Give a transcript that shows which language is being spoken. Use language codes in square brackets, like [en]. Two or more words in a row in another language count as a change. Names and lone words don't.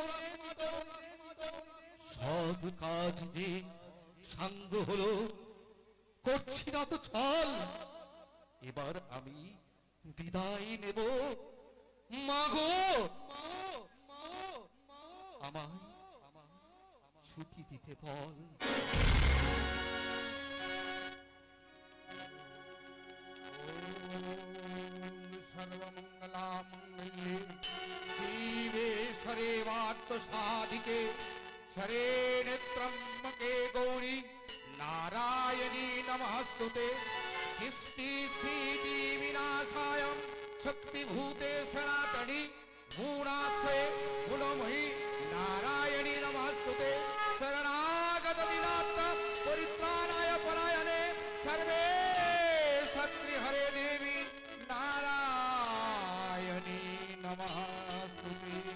[bn] সব কাজ যে সাঙ্গ হলো, করছি না তো ছল, এবার আমি বিদায় নেব। মাগো আমায় ছুটি দিতে বল। [sa] सर्वमंगला मंगल्ये शिवे सर्वार्थ साधिके शरण्ये त्र्यंबके गौरी नारायणी नमस्तुते सृष्टि स्थिति विनाशाय शक्तिभूते सनातनी मूढास्ते गुणमयी नारायणी नमस्तुते शरणागत दिनार्थ परित्राणाय परायणे सर्वे सत्रि हरे देवी नारायणी नमस्तुते।